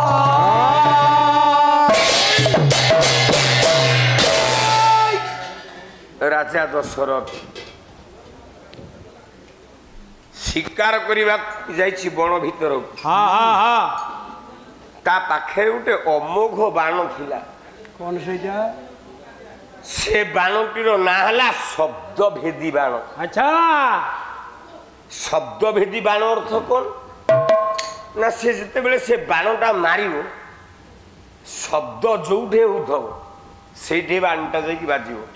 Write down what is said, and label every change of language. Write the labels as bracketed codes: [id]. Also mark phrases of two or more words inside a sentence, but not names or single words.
[or] ରାଜା ଦଶରଥ ଶିକାର କରିବାକୁ ଯାଇଛି ବଣ ଭିତରକୁ [hi] हाँ हाँ हाँ [or] ତା ପାଖରେ ଗୋଟେ ଅମୋଘ ବାଣ ଥିଲା [hi] कौन से जा [or] ସେ ବାଣଟିର ନାଁ ହେଲା ଶବ୍ଦଭେଦୀ ବାଣ। ଆଚ୍ଛା ଶବ୍ଦଭେଦୀ ବାଣ ଅର୍ଥ କ'ଣ ନା ସେ ଯେତେବେଳେ ସେ ବାଣଟା ମାରିବ ଶବ୍ଦ ଯୋଉଠି ହେଉଥିବ ସେଇଠି ବାଣଟା ଯାଇକି ବାଜିବ।